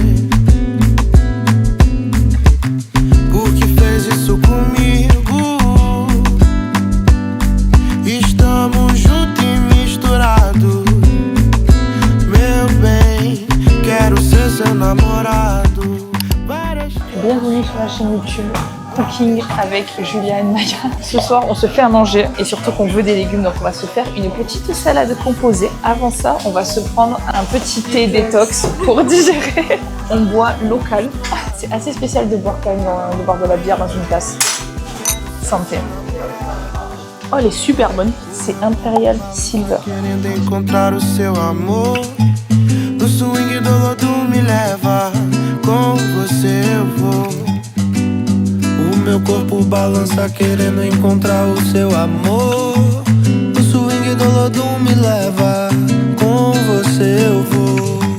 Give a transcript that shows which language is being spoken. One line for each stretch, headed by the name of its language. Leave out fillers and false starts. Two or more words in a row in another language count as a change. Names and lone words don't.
Portuguese: Por que fez isso comigo? Estamos juntos e misturados. Meu bem, quero ser seu namorado.
French: Bienvenue sur la chaîne YouTube Cooking avec Julia et Maya. Ce soir, on se fait à manger et surtout qu'on veut des légumes, donc on va se faire une petite salade composée. Avant ça, on va se prendre un petit thé détox pour digérer. On boit local. C'est assez spécial de boire quand même de boire de la bière dans une tasse. Santé. Oh, elle est super bonne. C'est Imperial Silver.
Portuguese: Querendo encontrar o seu amor. No swing do lodo me leva. Com você eu vou. O meu corpo balança querendo encontrar o seu amor. No swing do lodo me leva. Com você eu vou.